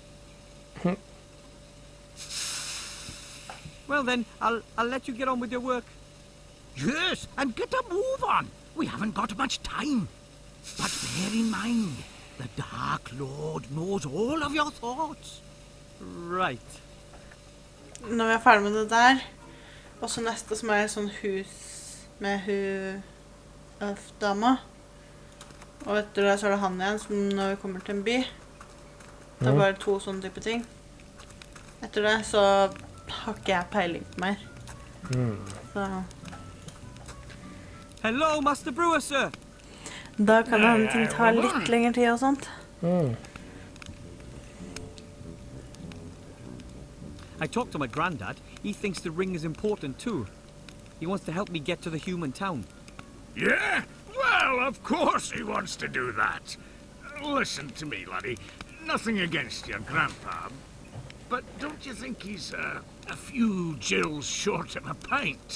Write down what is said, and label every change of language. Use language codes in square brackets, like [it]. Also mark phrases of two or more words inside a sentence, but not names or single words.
[no] Well then, I'll let you get on with your work. Yes, and get a move on. We haven't got much time. But bear in mind, the Dark Lord knows all of your thoughts. Right. Når vi er ferdig med det der, og så neste som er sånn hus med dama. Og etter det så er det han igjen, som når vi kommer til en by. Det er bare to sånne type ting. Etter det så har ikke jeg peiling på mer. Så [en] Hello, Master Brewer, sir. [no] da kan det ting ta litt lengre tid og sånt. [en] I talked to my granddad. He thinks the ring is important too. He wants to help me get to the human town. Yeah? Well, Well, of course he wants to do that. Listen to me, laddie. Nothing against your grandpa. But don't you think he's a few gills short of a pint?